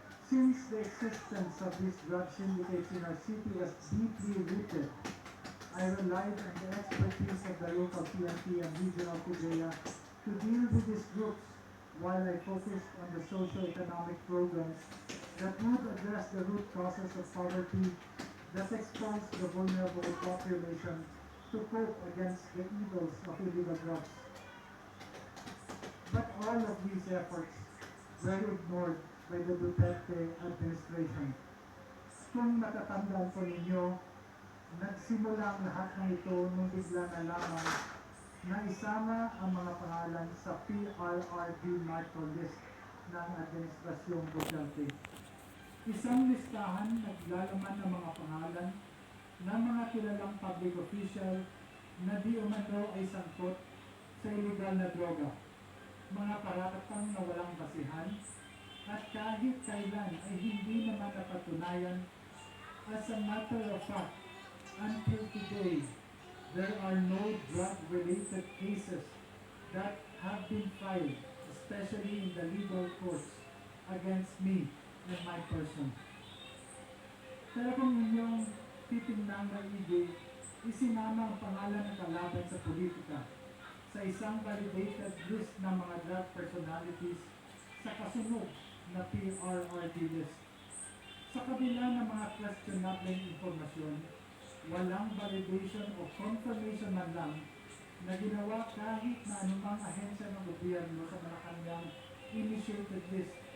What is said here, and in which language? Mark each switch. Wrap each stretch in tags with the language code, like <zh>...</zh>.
<en>Since the existence of these drug syndicates in our city was deeply rooted, I relied on the expertise of the local PNP and regional PDEA to deal with these groups while I focused on the socio-economic programs that would address the root causes of poverty that expose the vulnerable population to cope against the evils of illegal drugs. But all of these efforts were ignored by the Duterte administration.</en> <tl>Kung matatandaan po ninyo, nagsimula ang lahat ng ito nung bigla na lamang na isama ang mga pangalan sa PRRD narco list ng Administrasyong Duterte. Isang listahan naglalaman ng mga pangalan ng mga kilalang public official na di umano ay sangkot sa illegal na droga, mga paratang na walang basihan, at kahit kailan ay hindi naman napatunayan.</tl> <en>As a matter of fact, until today, there are no drug-related cases that have been filed, especially in the legal courts, against me and my person.</en> <tl>Pero kung inyong titingnan maigi, isinama ang pangalan ng kalaban sa politika sa isang validated list ng mga drug personalities sa kasunod na PRRD list. Sa kabila ng mga questionable informasyon, walang validation o confirmation man lang na ginawa kahit na anumang ahensya ng gobyerno sa Malacanang initiated list.</tl>